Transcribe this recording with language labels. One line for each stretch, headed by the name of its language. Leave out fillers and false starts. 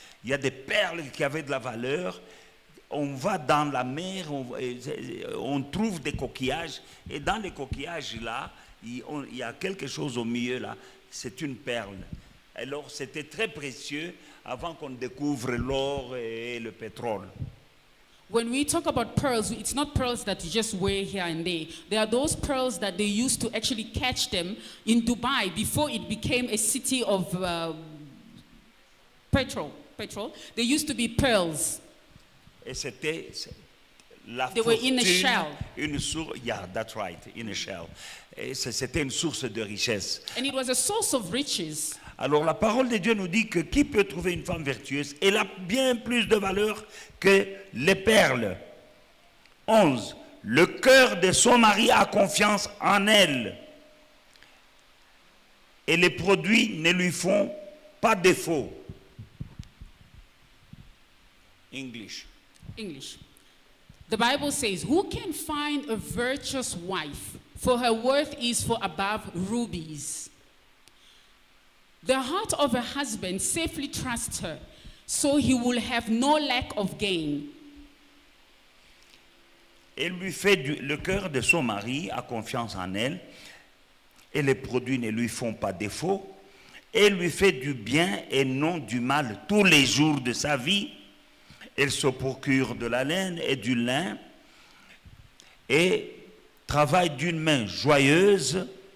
French: Il y a des perles qui avaient de la valeur. On va dans la mer, on trouve des coquillages, et dans les coquillages là, il y a quelque chose au milieu là, c'est une perle. Alors c'était très précieux avant qu'on découvre l'or et le pétrole.
English: When we talk about pearls, it's not pearls that you just wear here and there. There are those pearls that they used to actually catch them in Dubai before it became a city of petrol. There used to be pearls.
French: Et c'était la
English: They were in a fortune, shell.
French: une source,
English: yeah, that's right, in a shell.
French: Et c'était une source de richesse.
English: And it was a source of riches.
French: Alors la parole de Dieu nous dit que qui peut trouver une femme vertueuse? Elle a bien plus de valeur que les perles. 11. Le cœur de son mari a confiance en elle. Et les produits ne lui font pas défaut.
English: English. The Bible says, who can find a virtuous wife? For her worth is for above rubies. The heart of a husband safely trusts her, so he will have no lack of gain.
French: Le cœur de son mari a confiance en elle, et les produits ne lui font pas défaut. Elle lui fait du bien et non du mal tous les jours de sa vie. Elle se procure de la laine et du lin et travaille d'une main joyeuse.